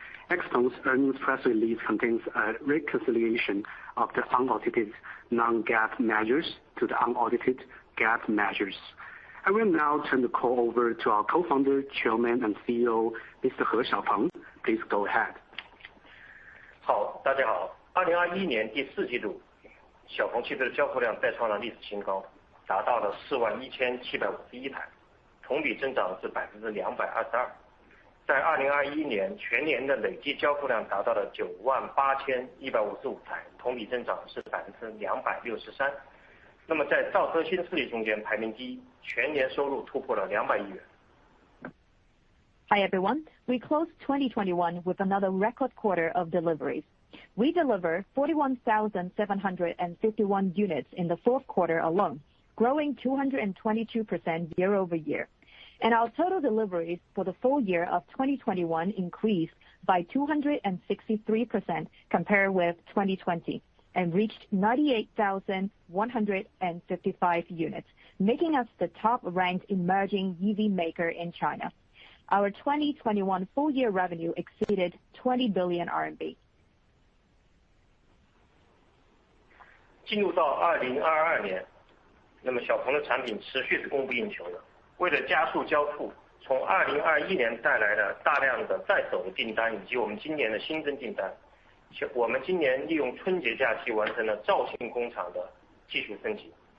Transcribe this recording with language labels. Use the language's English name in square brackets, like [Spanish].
[English] XPeng's earnings press release contains a reconciliation of the unaudited non-GAAP measures to the unaudited GAAP measures. I will now turn the call over to our Co-founder, Chairman, and CEO, Mr. He Xiaopeng. Please go ahead. [Chinese] 好，大家好。 2021年第四季度，小鹏汽车的交付量再创了历史新高，达到了41751台，同比增长是222%。在2021年全年的累计交付量达到了98155台，同比增长是263%。那么在造车新势力中间排名第一，全年收入突破了200亿元。 [English] Hi everyone, we closed 2021 with another record quarter of deliveries. We delivered 41,751 units in the fourth quarter alone, growing 222% year over year. And our total deliveries for the full year of 2021 increased by 263% compared with 2020 and reached 98,155 units, making us the top-ranked emerging EV maker in China. Our 2021 full-year revenue exceeded 20 billion RMB. [Chinese] 进入到2022年，那么小鹏的产品持续是供不应求的。为了加速交付，从2021年带来的大量的在手的订单以及我们今年的新增订单，我们今年利用春节假期完成了肇庆工厂的技术升级。